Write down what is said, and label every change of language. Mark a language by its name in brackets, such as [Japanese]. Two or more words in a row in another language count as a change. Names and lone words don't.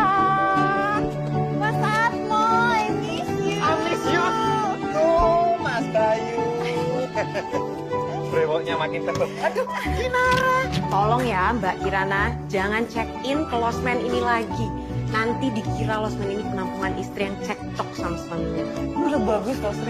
[Indonesian] Mas Atmo, [English] I miss you. I miss you. [Indonesian] Tuh, Mas Bayu. Brewoknya makin terus. Aduh, Tolong ya Mbak Kirana, jangan check-in ke losmen ini lagi. Nanti dikira losmen ini penampungan istri yang cekcok sama suaminya. Udah bagus tau, Sri.